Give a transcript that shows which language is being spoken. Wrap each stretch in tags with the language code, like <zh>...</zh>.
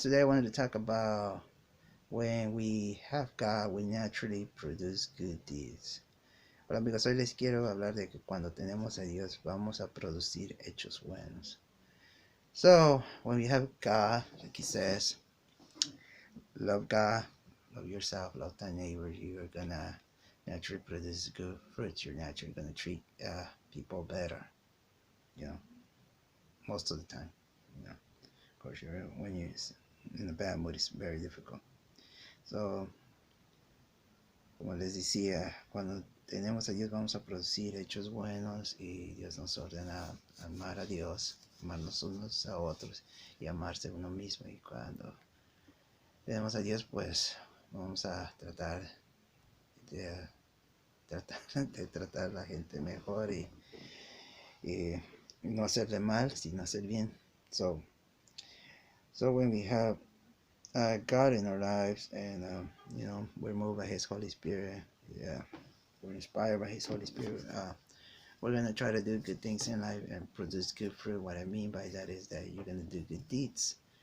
<en>Today I wanted to talk about when we have God, we naturally produce good deeds.</en> <es>Hola, amigos. Hoy les quiero hablar de que cuando tenemos a Dios, vamos a producir hechos buenos.</es> <en>So, when we have God, like He says, love God, love yourself, love thy neighbor, you're gonna naturally produce good fruits. You're naturally gonna treat people better. You know, most of the time. You know, of course, when you're in a bad mood, it's very difficult.</en> <es>So, como les decía, cuando tenemos a Dios vamos a producir hechos buenos y Dios nos ordena amar a Dios, amarnos unos a otros y amarse a uno mismo. Y cuando tenemos a Dios, pues vamos a de tratar a la gente mejor y no hacerle mal, sino hacer bien.</es> <en>So when we have God in our lives and we're moved by His Holy Spirit, yeah, we're inspired by His Holy Spirit. We're going to try to do good things in life and produce good fruit. What I mean by that is that you're going to do good deeds.</en>